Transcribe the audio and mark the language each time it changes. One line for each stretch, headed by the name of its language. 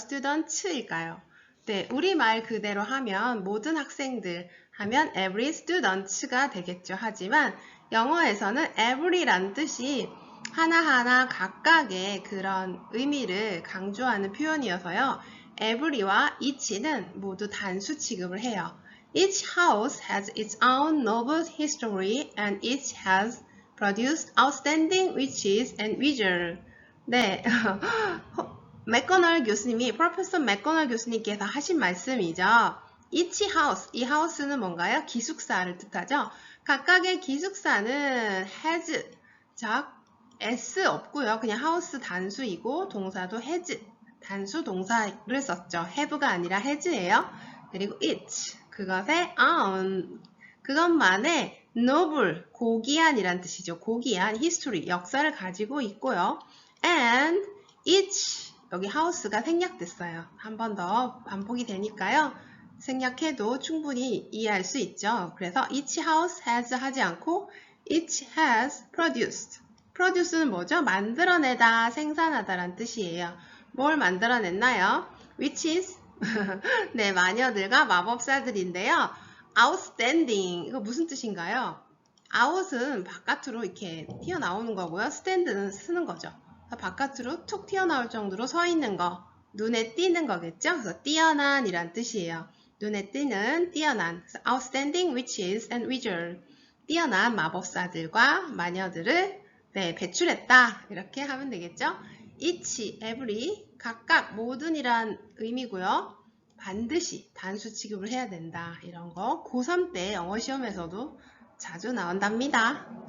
Korean: student일까요? 네, 우리말 그대로 하면 모든 학생들 하면
English: every student
Korean: 가 되겠죠. 하지만 영어에서는 every란 뜻이 하나하나 각각의 그런 의미를 강조하는 표현이어서요. every와 each는 모두 단수 취급을 해요.
English: Each house has its own noble history and each has produced outstanding witches and wizards.
Korean: 네, 맥거널 교수님이, 프로페서 맥거널 교수님께서 하신 말씀이죠. each house, 이 house는 뭔가요? 기숙사를 뜻하죠. 각각의 기숙사는 has, 즉 s 없고요. 그냥 house 단수이고 동사도 has, 단수 동사를 썼죠. have가 아니라 has예요. 그리고 each, 그것의 own, 그것만의 noble, 고귀한이란 뜻이죠. 고귀한 history, 역사를 가지고 있고요. and each, 여기 house가 생략됐어요. 한 번 더 반복이 되니까요. 생략해도 충분히 이해할 수 있죠. 그래서 each house has 하지 않고 each has produced. produce는 뭐죠? 만들어내다, 생산하다 라는 뜻이에요. 뭘 만들어냈나요? witches, 네, 마녀들과 마법사들인데요. outstanding, 이거 무슨 뜻인가요? out은 바깥으로 이렇게 튀어나오는 거고요. stand는 쓰는 거죠. 바깥으로 툭 튀어나올 정도로 서 있는 거, 눈에 띄는 거겠죠? 그래서 뛰어난 이란 뜻이에요. 눈에 띄는, 뛰어난.
English: outstanding witches and wizards.
Korean: 뛰어난 마법사들과 마녀들을 배출했다. 이렇게 하면 되겠죠? each, every, 각각, 모든이란 의미고요. 반드시 단수 취급을 해야 된다. 이런 거 고3 때 영어 시험에서도 자주 나온답니다.